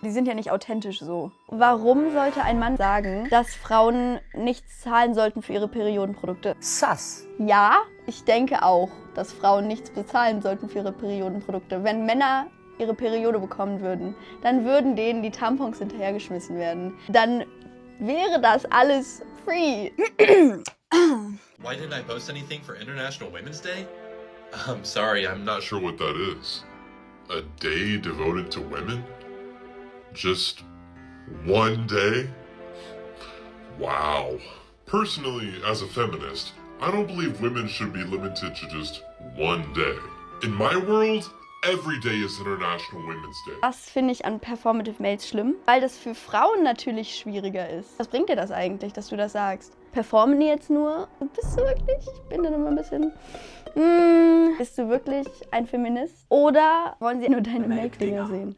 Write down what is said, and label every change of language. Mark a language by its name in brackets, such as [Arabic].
[German] Die sind ja nicht authentisch so. Warum sollte ein Mann sagen, dass Frauen nichts zahlen sollten für ihre Periodenprodukte? Sass. Ja, ich denke auch, dass Frauen nichts bezahlen sollten für ihre Periodenprodukte. Wenn Männer ihre Periode bekommen würden, dann würden denen die Tampons hinterhergeschmissen werden. Dann wäre das alles free. [English] Why didn't I post anything for International Women's Day? I'm sorry, I'm not sure what that is. A day devoted to women? Just one day? Wow. Personally, as a feminist, I don't believe women should be limited to just one day. In my world, Every day is International Women's Day. [German] Das finde ich an Performative Males schlimm, weil das für Frauen natürlich schwieriger ist. Was bringt dir das eigentlich, dass du das sagst? Performen die jetzt nur? Bist du wirklich? Ich bin dann immer ein bisschen... bist du wirklich ein Feminist? Oder wollen sie nur deine Make-Dinger sehen?